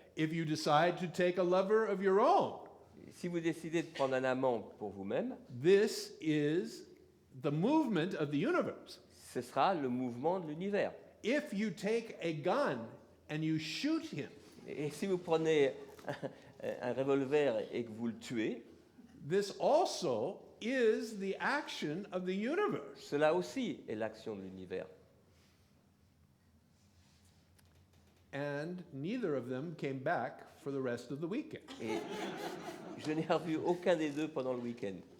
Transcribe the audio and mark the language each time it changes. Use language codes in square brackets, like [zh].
[en] If you decide to take a lover of your own, [fr] Si vous décidez de prendre un amant pour vous-même, [en] this is the movement of the universe. [fr] ce sera le mouvement de l'univers. [en] If you take a gun and you shoot him, [fr] Et si vous prenez un revolver et que vous le tuez, [en] this also is the action of the universe. [fr] cela aussi est l'action de l'univers. [en] And neither of them came back for the rest of the weekend. [fr] Et je n'ai revu aucun des deux pendant le week-end.